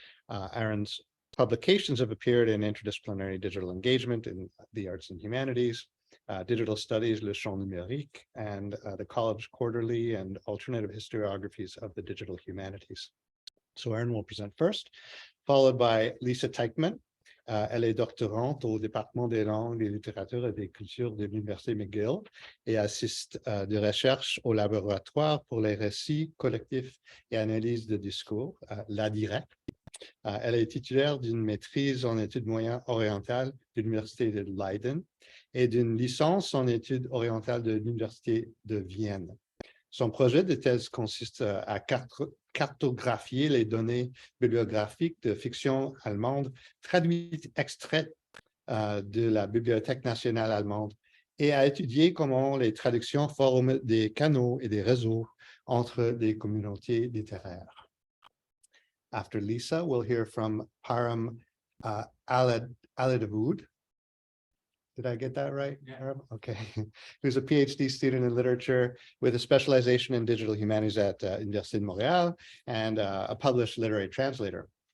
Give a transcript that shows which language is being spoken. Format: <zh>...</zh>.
<en>Arun's publications have appeared in interdisciplinary digital engagement in the arts and humanities, digital studies, Le Champ Numérique, and the College Quarterly and alternative historiographies of the digital humanities. So Arun will present first, followed by Lisa Teichmann.</en> <fr>Elle est doctorante au département des langues, des littératures et des cultures de l'Université McGill et assiste de recherche au laboratoire pour les récits collectifs et analyse de discours, l'ADIREC. Elle est titulaire d'une maîtrise en études moyennes orientales de l'Université de Leiden et d'une licence en études orientales de l'Université de Vienne. Son projet de thèse consiste à cartographier les données bibliographiques de fiction allemande traduites extraites de la Bibliothèque nationale allemande et à étudier comment les traductions forment des canaux et des réseaux entre des communautés littéraires.</fr> <en>After Lisa, we'll hear from Parham Aledavood. Did I get that right? Yeah. Okay. Who's a PhD student in literature with a specialization in digital humanities at Université de Montréal and a published literary translator.</en>